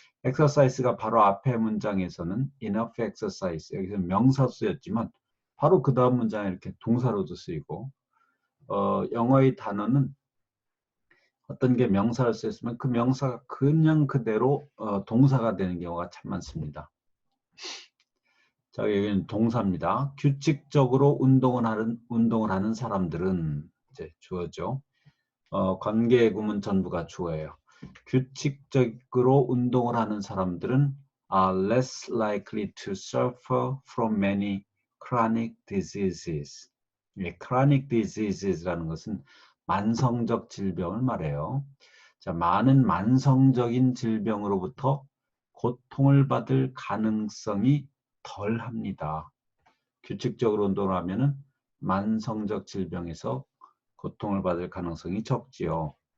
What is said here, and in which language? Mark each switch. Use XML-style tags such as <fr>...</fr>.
<ko>exercise가 바로 앞에 문장에서는 enough exercise, 여기서 명사로 쓰였지만 바로 그 다음 문장에 이렇게 동사로도 쓰이고 영어의 단어는 어떤 게 명사를 쓰였으면 그 명사가 그냥 그대로 동사가 되는 경우가 참 많습니다. 자, 여기는 동사입니다. 규칙적으로 운동을 하는 사람들은 이제 주어죠. 관계 구문 전부가 주어예요. 규칙적으로 운동을 하는 사람들은</ko> <en>are less likely to suffer from many chronic diseases.</en> <ko>chronic diseases라는 것은 만성적 질병을 말해요. 자, 많은 만성적인 질병으로부터 고통을 받을 가능성이 덜 합니다. 규칙적으로 운동을 하면은 만성적 질병에서 고통을 받을 가능성이 적지요.</ko>